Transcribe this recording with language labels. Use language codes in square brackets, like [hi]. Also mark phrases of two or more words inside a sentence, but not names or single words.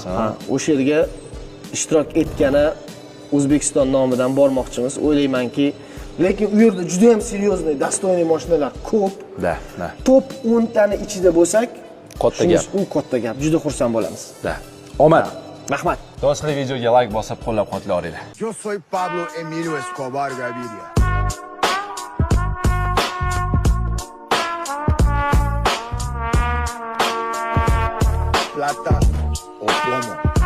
[uz] Ha, o'sha yerga ishtirok etgani O'zbekiston nomidan bormoqchimiz. O'ylaymanki, lekin u yerda juda ham [ru] серьёзный, достойный [uz] mashinalar ko'p. Da. Top 10 tani ichida bo'lsak, Katta gap. U katta gap. Juda xursand bo'lamiz. Da. Omad. Rahmat. Do'stlar, videoga like bosib, qo'llab-quvvatlayveringlar. [es] Yo soy Pablo Emilio Escobar Gaviria. Plata o plomo.